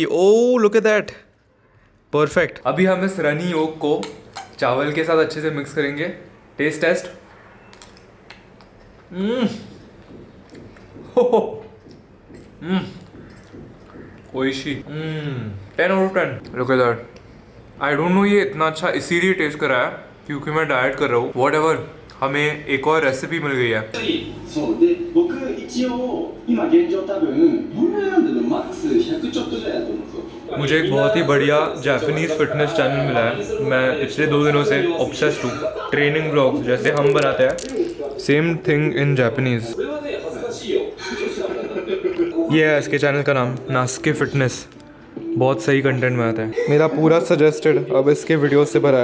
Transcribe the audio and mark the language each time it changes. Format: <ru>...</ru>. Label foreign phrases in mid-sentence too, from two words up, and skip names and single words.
<en>Oh look at that, perfect.</en> <hi>अभी हम इस रनी योक को चावल के साथ अच्छे से मिक्स करेंगे।</hi> <en>Taste taste. ओइशी। 10 out of 10। look at that. I don't know</en> <hi>ये इतना अच्छा इसीलिए टेस्ट कर रहा है क्योंकि मैं डाइट कर रहा हूँ। व्हाटएवर, हमें एक और रेसिपी मिल गई है।</hi> <ja>そうで僕一応今現状多分本来なんだけどマックス100ちょっとぐらいだと思うんですよ</ja> <hi>मुझे एक बहुत ही बढ़िया जापानीज फिटनेस चैनल मिला है। मैं पिछले 2 दिनों से ऑब्सेस्ड हूँ।</hi> <en>training vlogs</en> <hi>जैसे हम बनाते हैं,</hi> <en>same thing in Japanese.</en> <ja>これはね恥ずかしいよ女子なんだって</ja> <hi>ये है इसके चैनल का नाम, नास्के फिटनेस। बहुत सही कंटेंट में आता है। मेरा पूरा सजेस्टेड अब इसके वीडियो से भरा है।</hi>